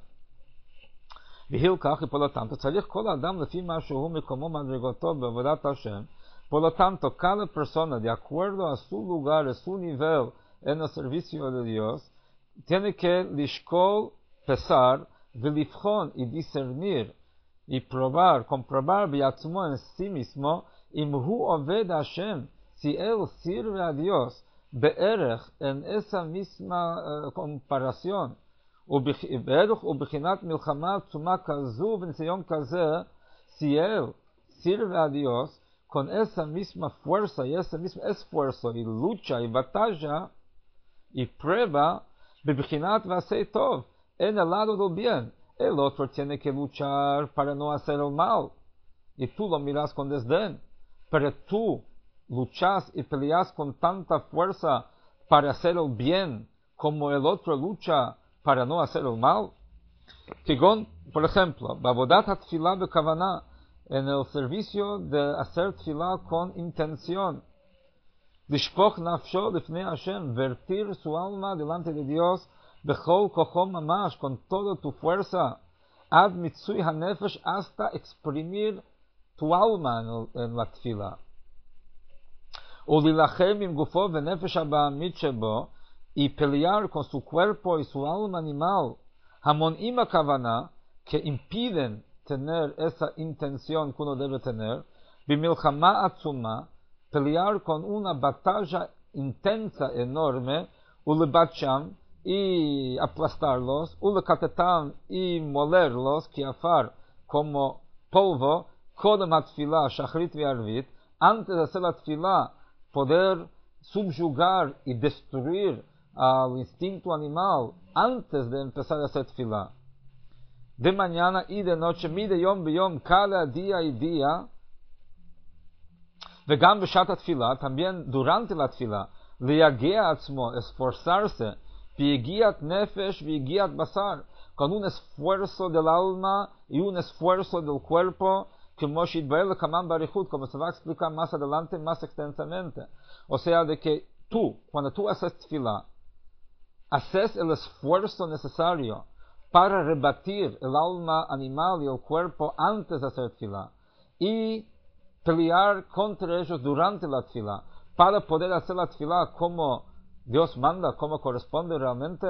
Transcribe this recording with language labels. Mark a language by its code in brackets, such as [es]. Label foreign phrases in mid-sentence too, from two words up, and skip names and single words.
[es] Y por lo tanto, por lo tanto, cada persona, de acuerdo a su lugar, a su nivel en el servicio de Dios, tiene que lishkol, pesar, velifjon y discernir y comprobar en sí mismo, [he] אם הוא עובד השם, [es] si él sirve a Dios, be'erech, en esa misma comparación, [he] ובערך ובחינת מלחמה עצומה כזו וניסיון כזה, [es] si él sirve a Dios con esa misma fuerza y ese mismo esfuerzo y lucha y batalla y prueba, [he] בבחינת ועשה טוב, [es] en el lado del bien, el otro tiene que luchar para no hacer el mal, y tú lo miras con desdén, pero tú luchas y peleas con tanta fuerza para hacer el bien, como el otro lucha para no hacer el mal. Por ejemplo, [he] בעבודת התפילה בכוונה, [es] en el servicio de hacer tefilá con intención. [he] לשפוך נפשו לפני השם, [es] vertir su alma delante de Dios, [he] בכל כוחם ממש, [es] con toda tu fuerza, [he] עד מיצוי הנפש, [es] hasta exprimir tu alma en la tefilá. [he] ולהלחם עם גופו ונפש הבהמית שבו, [es] y pelear con su cuerpo y su alma animal, [he] המונעים כוונה, [es] que impiden tener esa intención que uno debe tener, [he] במלחמה עצומה, [es] pelear con una batalla intensa, enorme, ulebacham, y aplastarlos, ulekatetam, y molerlos, kiafar, como polvo, [he] קודם התפילה, [es] shachrit y arvit, antes de hacer la tfila, poder subjugar y destruir al instinto animal antes de empezar a hacer tfila. De mañana y de noche, [he] מדי יום ביום, [es] cada día y día, [he] וגם בשעת תפילה, [es] también durante la tfila, [he] ליגע עצמו, [es] esforzarse, [he] יגיעת נפש, יגיעת בשר, [es] con un esfuerzo del alma y un esfuerzo del cuerpo, como se va a explicar más adelante, más extensamente. O sea, de que tú, cuando tú haces tefilá, haces el esfuerzo necesario para rebatir el alma animal y el cuerpo antes de hacer tefilá, y pelear contra ellos durante la tefilá, para poder hacer la tefilá como Dios manda, como corresponde realmente.